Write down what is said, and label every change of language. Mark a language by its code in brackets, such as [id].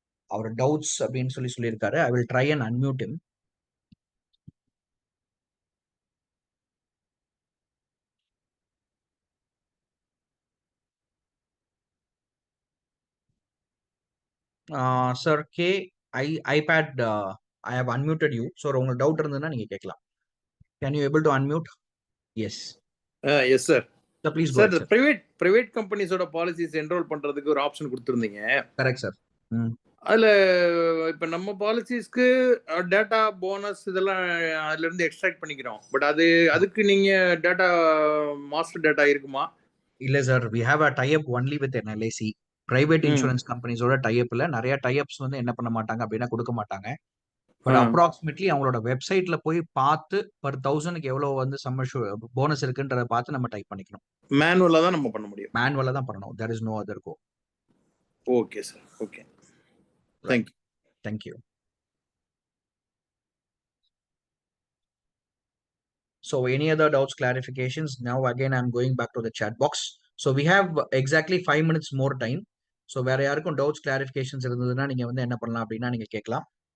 [en] Our doubts [ta] அப்படின்னு சொல்லியிருக்காரு. [en] I will try and unmute him. Sir K, iPad, I have unmuted you. [ta] So உங்களுக்கு doubt இருந்ததுன்னா நீங்க கேட்கலாம். [en] Can you able to unmute? Yes. Yes sir. So please go Sir, ahead, the private companies [ta] ஓட policies enrol பண்றதுக்கு ஒரு option கொடுத்திருந்தீங்க. [en] Correct sir. [ta] அதுல இப்ப நம்ம பாலிசிஸ்க்கு டேட்டா போனஸ் இதெல்லாம் அதுல இருந்து எக்ஸ்ட்ராக்ட் பண்ணிக்கிறோம். பட் அதுக்கு நீங்க டேட்டா மாஸ்டர் டேட்டா இருக்குமா? இல்ல [en] Sir, we have a tie-up only with NLIC. [ta] Private insurance கம்பெனிஸோட டைப்ல நிறைய டைப்ஸ் வந்து என்ன பண்ண மாட்டாங்க அப்படின்னா கொடுக்க மாட்டாங்க. பட் அப்ராக்சிமேட்லி அவங்களோட வெப்சைட்ல போய் பார்த்து பர் 1000க்கு எவ்வளவு வந்து சம்மர் போனஸ் இருக்குன்றத பார்த்து நம்ம டைப் பண்ணிக்கணும். மேனுவலா தான் நம்ம பண்ண முடியும். மேனுவலா தான் பண்ணணும். [en] there is no other go. Okay sir. Okay. Thank you. Thank you. So any other doubts, clarifications? Now again I'm going back to the chat box. So we have exactly 5 minutes more time. [ta] So வேற யாருக்கும் doubts clarifications இருந்ததுன்னா நீங்க வந்து என்ன பண்ணலாம் அப்படின்னா நீங்க கேட்கலாம்.